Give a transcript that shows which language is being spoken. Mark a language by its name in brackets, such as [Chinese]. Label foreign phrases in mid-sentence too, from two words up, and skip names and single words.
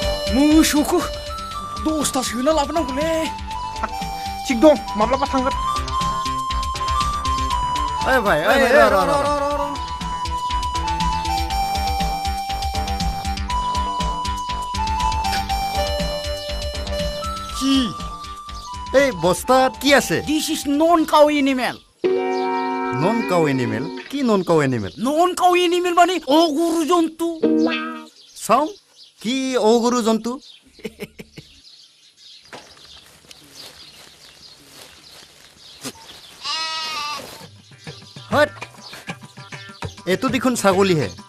[Bodo] मोसौखौ दसथा सोना लाबोनांगौलै थिग दं माब्लाबा थांगोन [Assamese] ओइ भाइ কি এই বস্তাত কি আছে [English] this is non cow animal non cow animal কি non cow animal non cow animal [Assamese] মানে অগুরু জন্তু চাওঁ কি অগৰু জন্তু হট এইটো দেখোন ছাগলীহে